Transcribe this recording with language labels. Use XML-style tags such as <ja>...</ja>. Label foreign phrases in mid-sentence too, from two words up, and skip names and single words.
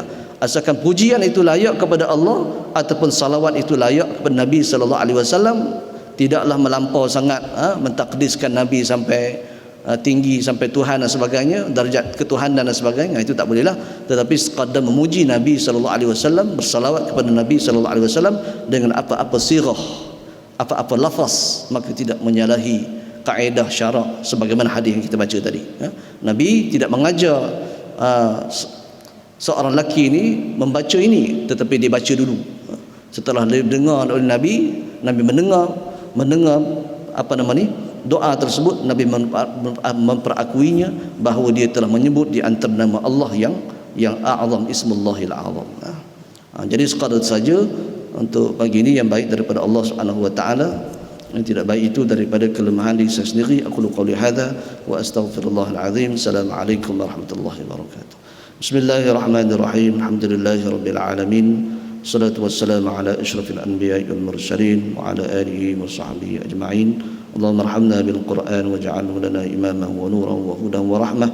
<ms>Asalkan pujian itu layak kepada Allah ataupun salawat itu layak kepada Nabi</ms> <ar>sallallahu alaihi wasallam,</ar> <ms>tidaklah melampau sangat mentakdiskan Nabi sampai tinggi sampai Tuhan dan sebagainya, darjat ketuhanan dan sebagainya, itu tak bolehlah. Tetapi sekadar memuji Nabi</ms> <ar>sallallahu alaihi wasallam,</ar> <ms>bersalawat kepada Nabi</ms> <ar>sallallahu alaihi wasallam</ar> <ms>dengan apa-apa sirah, apa-apa lafaz, maka tidak menyalahi kaedah syarak sebagaimana hadis yang kita baca tadi. Nabi tidak mengajar seorang lelaki ini membaca ini, tetapi dia baca dulu. Setelah dia dengar oleh Nabi mendengar doa tersebut, Nabi memperakuinya bahawa dia telah menyebut di antara nama Allah yang a'zam,</ms> <ar>Ismullahil Azam.</ar> <ms>Jadi sekadar saja untuk pagi ini yang baik daripada Allah</ms> <ar>Subhanahu wa Ta'ala,</ar> <ms>yang tidak baik itu daripada kelemahan diri saya sendiri.</ms> <ar>Aku qouli hadza wa astaghfirullahal azim. Assalamualaikum warahmatullahi wabarakatuh. Bismillahirrahmanirrahim. Alhamdulillahirabbil alamin. Salatu wassalamu ala asyrafil anbiya'i wal mursalin wa ala alihi wa sahbihi ajma'in. اللهم ارحمنا بالقرآن واجعله لنا إماما ونورا وهدى ورحمة.</ar>